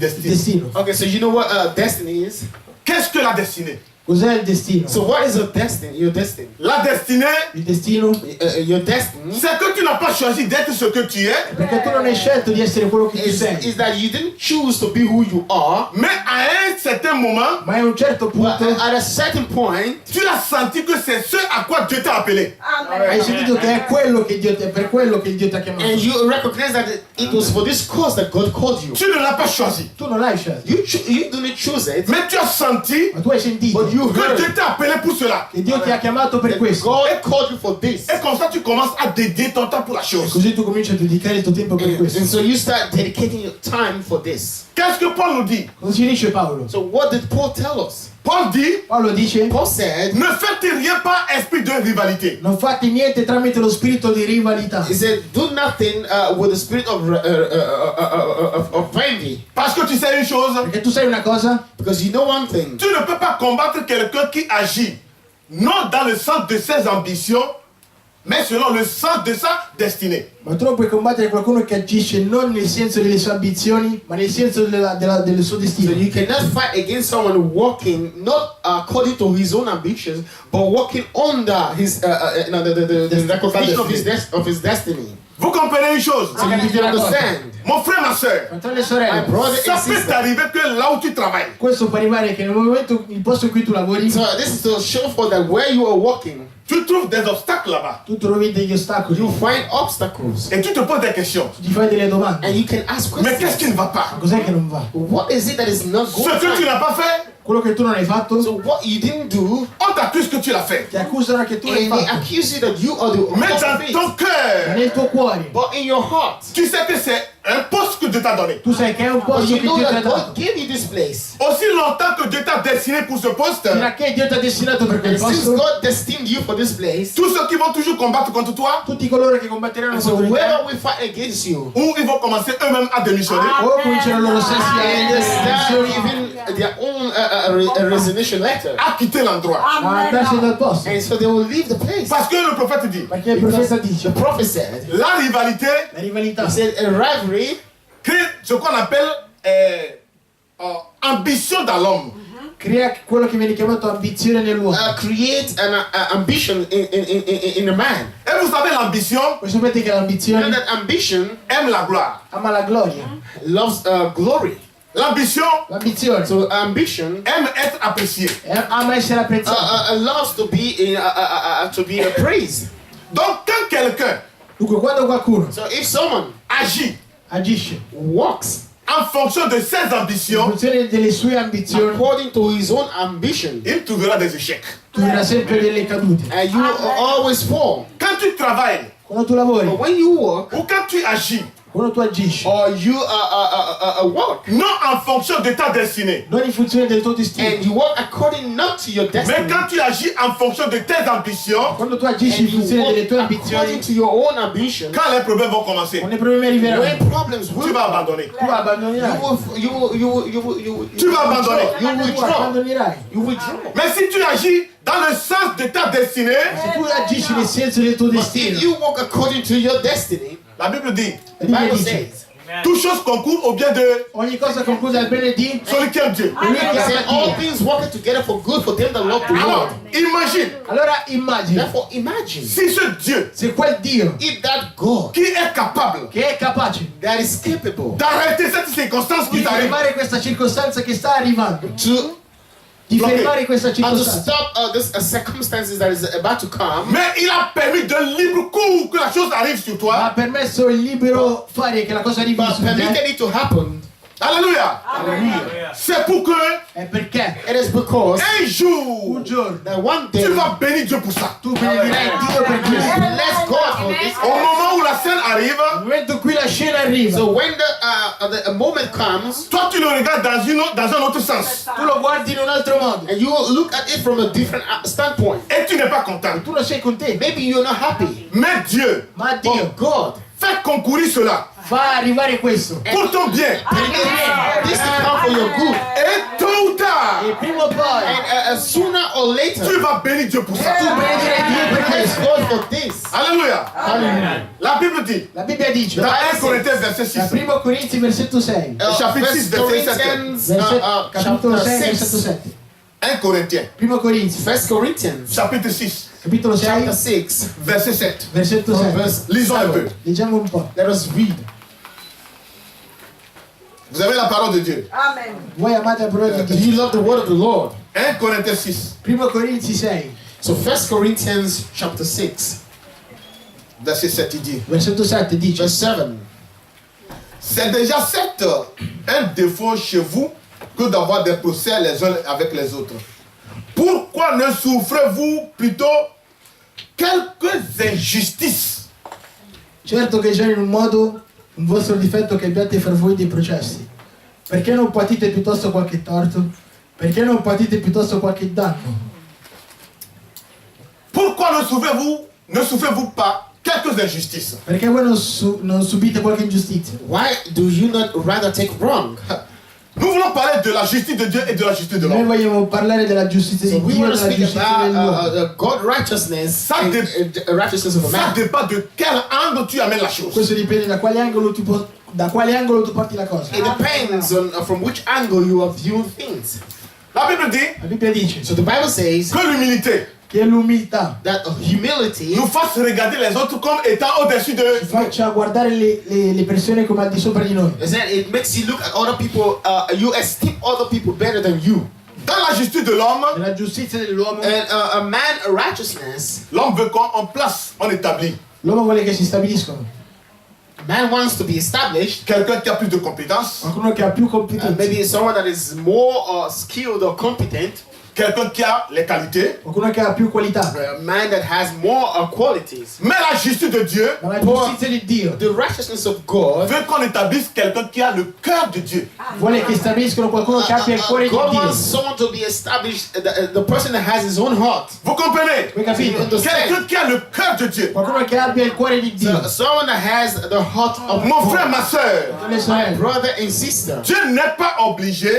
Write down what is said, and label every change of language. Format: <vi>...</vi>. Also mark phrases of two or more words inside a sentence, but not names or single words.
<it>Destino.</it> <en>Okay, so you know what destiny is?</en> <fr>Qu'est-ce que la destinée?</fr> <it>Cos'è il destino?</it> <en>So what is your destiny? Your destiny.</en> <fr>La destinée,</fr> <it>Il destino?</it> <en>Your destiny</en> <fr>c'est que tu n'as pas choisi d'être ce que tu es,</fr> <it>Perché tu non hai scelto di essere quello che tu sei.</it> <en>is that you didn't choose to be who you are,</en> <fr>mais à un certain moment,</fr> <it>Ma a un certo</it> <en>but</en> <it>punto</it> <en>at a certain point,</en> <fr>tu as senti que c'est ce à quoi Dieu t'a appelé.</fr> <it>hai sentito che è quello che Dio è per quello che Dio ti ha chiamato.</it> <en>and you recognize that it was for this cause that God called you.</en> <fr>Tu ne l'as pas choisi,</fr> <it>Tu non l'hai scelto,</it> <en>You didn't choose it,</en> <fr>mais tu as senti</fr> <it>ma tu hai sentito</it> <en>but you</en> <fr>que</fr> <en>heard</en> <fr>Dieu t'a appelé pour cela.</fr> <it>che Dio ti ha chiamato per</it> <en>that</en> <it>questo.</it> <en>God called you for this.</en> <fr>Et comme ça, tu commences à dédier ton temps pour la</fr> <it>E</it> <fr>chose.</fr> <it>così tu cominci a dedicare il tuo tempo per questo.</it> <en>And so you start dedicating your time for this.</en> <fr>Qu'est-ce que Paul nous dit?</fr> <it>Cosa ci dice Paolo?</it> <en>So what did Paul tell us?</en> <fr>Paul dit,</fr> <it>Paolo dice,</it> <en>Paul said,</en> <fr>ne faites rien par esprit de rivalité.</fr> <it>non fate niente tramite lo spirito di rivalità.</it> <en>he said, do nothing with the spirit of envy.</en> <fr>Parce que tu sais une chose,</fr> <it>Perché tu sai una cosa?</it> <en>Because you know one thing.</en> <fr>tu ne peux pas combattre quelqu'un qui agit non dans le sens de ses ambitions, mais selon le sens de sa destinée.</fr> <it>Ma tu non puoi combattere qualcuno che agisce non nel senso delle sue ambizioni, ma nel senso del suo</it> <en>So</en> <it>destino.</it> <en>you cannot fight against someone walking not according to his own ambitions, but walking under his the recognition of his destiny.</en> <fr>Vous comprenez une chose?</fr> <en>So you can understand,</en> <fr>Mon frère, ma soeur,</fr> <it>Fratelli e</it> <en>my</en> <it>sorelle,</it> <en>brother</en> <fr>ça</fr> <en>and</en> <fr>peut</fr> <en>sister.</en> <fr>t'arriver que là où tu travailles,</fr> <it>questo può arrivare che nel momento, il posto in cui tu lavori,</it> <en>So this is to show for that where you are walking,</en> <fr>tu trouves des obstacles là-bas</fr> <it>tu trovi degli ostacoli,</it> <en>you find obstacles,</en> <fr>et tu te poses des questions.</fr> <it>ti fai delle domande.</it> <en>and you can ask</en> <fr>Mais qu'est-ce qui</fr> <en>questions.</en> <fr>ne va pas?</fr> <it>Ma cos'è che non va?</it> <en>What is it that is not</en> <fr>Ce</fr> <en>going</en> <fr>que tu</fr> <en>right?</en> <fr>n'as pas fait,</fr> <it>Quello che tu non hai fatto,</it> <en>So what you didn't do,</en> <fr>on t'accuse que tu l'as fait.</fr> <it>ti accusano che tu l'hai</it> <en>and they</en> <it>fatto.</it> <en>accuse you that you are the</en> <fr>Mais</fr> <en>cause</en> <fr>dans</fr> <en>of it.</en> <fr>ton cœur,</fr> <it>Nel tuo cuore,</it> <en>But in your heart,</en> <fr>tu sais que c'est un poste que Dieu t'a donné.</fr> <it>tu sai che è un</it> <en>but</en> <it>posto</it> <en>you</en> <it>che</it> <en>know</en> <it>Dio ti ha</it> <en>that God</en> <it>dato.</it> <en>gave you this place.</en> <fr>Aussi longtemps que Dieu t'a destiné pour ce poste,</fr> <it>Fino a che Dio ti ha destinato per quel</it> <en>And since</en> <it>posto,</it> <en>God destined you for this place,</en> <fr>tous ceux qui vont toujours combattre contre toi,</fr> <it>tutti coloro che combatteranno</it> <en>so</en> <it>contro di te,</it> <en>wherever we fight against you,</en> <fr>ou ils vont commencer eux-mêmes à démissionner,</fr> <it>o cominciano loro stessi</it> <en>and</en> <it>a</it> <en>start even their own resignation letter,</en> <fr>à quitter l'endroit.</fr> <it>andarsi dal posto.</it> <en>and so they will leave the place.</en> <fr>Parce que le prophète dit,</fr> <it>Perché il profeta dice,</it> <en>The prophet said,</en> <fr>la rivalité</fr> <it>la rivalità</it> <en>he said, a rivalry</en> <fr>crée ce qu'on appelle ambition dans l'homme.</fr> <it>crea quello che viene chiamato ambizione nell'uomo.</it> <en>creates an ambition in a man.</en> <fr>Et vous savez, l'ambition</fr> <it>Voi sapete che</it> <en>And</en> <it>l'ambizione</it> <en>that ambition</en> <fr>aime la gloire.</fr> <it>ama la gloria.</it> <en>loves glory.</en> <fr>L'ambition</fr> <it>L'ambizione</it> <en>So ambition</en> <fr>aime être apprécié.</fr> <it>ama essere apprezzata.</it> <en>loves to be praised.</en> <fr>Donc, quand quelqu'un</fr> <it>Dunque, quando qualcuno</it> <en>So if someone</en> <fr>agit</fr> <it>agisce</it> <en>walks</en> <fr>en fonction de ses</fr> <it>in</it> <fr>ambitions,</fr> <it>funzione delle sue ambizioni,</it> <en>according to his own ambition,</en> <fr>il trouvera des échecs.</fr> <it>troverà sempre delle cadute.</it> <en>and you always fall.</en> <fr>Quand tu travailles</fr> <it>Quando tu lavori,</it> <en>But when you work</en> <fr>ou quand tu agis,</fr> <it>quando tu agisci,</it> <en>or you work,</en> <fr>non en fonction de ta destinée,</fr> <it>non in funzione del tuo</it> <en>and</en> <it>destino,</it> <en>you work according not to your</en> <fr>mais</fr> <en>destiny,</en> <fr>quand tu agis en fonction de tes ambitions,</fr> <it>quando tu agisci</it> <en>and</en> <it>in</it> <en>you</en> <it>funzione</it> <en>work</en> <it>delle tue</it> <en>according</en> <it>ambizioni,</it> <en>to your own ambition,</en> <fr>quand les problèmes vont commencer,</fr> <it>quando i problemi arriveranno,</it> <en>when problems</en> <fr>tu</fr> <en>will</en> <fr>vas</fr> <en>come,</en> <fr>abandonner.</fr> <it>tu abbandonerai.</it> <fr>Tu vas abandonner.</fr> <en>You</en> <it>Tu</it> <en>withdraw.</en> <it>abbandonerai.</it> <en>You withdraw.</en> <fr>Mais si tu agis dans le sens de ta destinée,</fr> <it>Se tu agisci nel senso del tuo</it> <en>But if</en> <it>destino,</it> <en>you walk according to your destiny,</en> <fr>la Bible dit,</fr> <en>the Bible</en> <it>dice,</it> <en>says,</en> <fr>toute chose concourt au bien de</fr> <it>ogni cosa conclude al bene di</it> <fr>celui qui aime Dieu.</fr> <it>colui che</it> <en>he said,</en> <it>ama</it> <en>all</en> <it>Dio.</it> <en>things working together for good for them that love the</en> <fr>Alors,</fr> <en>Lord.</en> <fr>imagine,</fr> <it>Allora immagina,</it> <en>Therefore, imagine</en> <fr>si ce Dieu</fr> <it>se quel Dio</it> <en>if that God</en> <fr>qui est capable</fr> <it>che è capace</it> <en>that is capable</en> <fr>d'arrêter cette circonstance</fr> <it>di</it> <fr>qui t'arrive,</fr> <it>fermare questa circostanza che sta arrivando,</it> <en>to</en> <it>di fermare questa</it> <en>to</en> <it>circostanza,</it> <en>stop this circumstances that is about to come,</en> <fr>mais il a permis de libre cours que la chose arrive sur</fr> <it>ha</it> <fr>toi.</fr> <it>permesso il libero fare che la cosa arrivi</it> <en>but</en> <it>su te,</it> <en>permitted it to happen,</en> <fr>Alléluia. C'est pour que</fr> <it>è perché</it> <en>it is because</en> <fr>un jour,</fr> <it>un giorno</it> <en>that one day</en> <fr>tu vas bénir Dieu pour ça.</fr> <it>tu benedirai Dio per questo.</it> <en>bless God for this.</en> <fr>Au moment où la scène arrive,</fr> <it>Nel momento in cui la scena arriva,</it> <en>So when the moment comes,</en> <fr>toi tu le regardes dans un autre sens.</fr> <it>tu lo guardi in un altro modo,</it> <en>and you look at it from a different standpoint,</en> <fr>Et tu n'es pas content.</fr> <it>tu non sei contento,</it> <en>maybe you're not happy,</en> <fr>Mais Dieu</fr> <it>ma Dio</it> <en>but God</en> <fr>fait concourir cela</fr> <it>fa arrivare questo.</it> <fr>pour ton bien.</fr> <en>permitted this to come for your good,</en> <fr>Et tôt ou tard,</fr> <it>E prima o poi</it> <en>and sooner or later,</en> <fr>tu vas bénir Dieu pour ça.</fr> <it>tu benedirai Dio per</it> <en>bless</en> <it>questo.</it> <en>God for this.</en> <fr>Alléluia.</fr> <en>Hallelujah.</en> <fr>La Bible dit,</fr> <it>La Bibbia dice,</it> <fr>dans 1 Corinthiens verset</fr> <it>da 6, 1 Corinzi versetto 6,</it> <fr>Chapitre 6, verset 7.</fr> <it>capitolo</it> <en>chapter</en> <it>6, versetto 6. 7.</it> <fr>1 Corinthiens,</fr> <it>1 Corinzi,</it> <en>1 Corinthians</en> <fr>chapitre 6,</fr> <it>capitolo 6,</it> <en>chapter 6,</en> <fr>verset 7.</fr> <it>versetto</it> <en>from</en> <it>7.</it> <en>verse</en> <fr>Lisons un peu.</fr> <en>7.</en> <it>Leggiamo un po'.</it> <en>Let us read.</en> <fr>Vous avez la parole de Dieu. Amen.</fr> <it>Voi amate la parola di</it> <en>Do</en> <it>Dio.</it> <en>you love the word of the Lord?</en> <fr>1 Corinthiens 6,</fr> <it>1 Corinzi 6,</it> <en>So 1 Corinthians chapter 6,</en> <fr>verset 7, il dit,</fr> <it>versetto 7 dice,</it> <en>verse 7.</en> <fr>c'est déjà certes un défaut chez vous que d'avoir des procès les uns avec les autres. Pourquoi ne souffrez-vous plutôt quelques injustices?</fr> <it>certo che già in un modo un vostro difetto che abbiate fra voi dei processi. Perché non patite piuttosto qualche torto? Perché non patite piuttosto qualche danno?</it> <fr>Pourquoi ne souffrez-vous pas quelques injustices?</fr> <it>Perché voi non subite qualche ingiustizia?</it> <en>Why do you not rather take wrong?</en> <fr>Nous voulons parler de la justice de Dieu et de la justice de</fr> <it>Noi</it> <fr>l'homme.</fr> <it>vogliamo parlare della giustizia</it> <en>So</en> <it>di</it> <en>we</en> <it>Dio e</it> <en>want to</en> <it>della</it> <en>speak</en> <it>giustizia dell'uomo.</it> <en>about God righteousness</en> <fr>Ça</fr> <en>and dé- righteousness of a</en> <fr>Ça</fr> <en>man.</en> <fr>dépend de quel angle tu amènes la chose.</fr> <it>Questo dipende da quale angolo tu parti la cosa.</it> <en>It depends on from which angle you are viewing things.</en> <fr>La Bible dit</fr> <it>La Bibbia dice</it> <en>So the Bible says</en> <fr>que l'humilité</fr> <it>che l'umiltà</it> <en>that humility</en> <fr>nous fasse regarder les autres comme étant au-dessus de</fr> <it>ci faccia guardare le persone come al di sopra di noi.</it> <en>is that it makes you look at other people, you esteem other people better than you.</en> <fr>Dans la justice de l'homme,</fr> <it>Nella giustizia dell'uomo,</it> <en>And a man, a righteousness,</en> <fr>l'homme veut qu'on place, on établit</fr> <it>l'uomo vuole che si stabiliscono.</it> <en>man wants to be established.</en> <fr>quelqu'un qui a plus de compétences,</fr> <it>Qualcuno che ha più competenze,</it> <en>Maybe someone that is more skilled or competent.</en> <fr>quelqu'un qui a les qualités.</fr> <it>qualcuno che ha più qualità.</it> <en>A man that has more qualities.</en> <fr>Mais la justice de Dieu</fr> <it>Ma la giustizia di Dio</it> <en>The righteousness of God.</en> <fr>veut qu'on établisse quelqu'un qui a le cœur de Dieu.</fr> <it>vuole che stabiliscono qualcuno che abbia il cuore di</it> <en>God</en> <it>Dio.</it> <en>wants someone to be established, the person that has his own heart.</en> <fr>Vous comprenez?</fr> <it>Voi capite?</it> <fr>Quelqu'un qui a le cœur de Dieu.</fr> <it>Qualcuno che abbia il cuore di Dio.</it> <en>So, someone that has the heart of</en> <fr>Mon</fr> <en>God.</en> <fr>frère, ma soeur,</fr> <it>Le sorelle.</it> <en>Brother and sister.</en> <fr>Dieu n'est pas obligé</fr>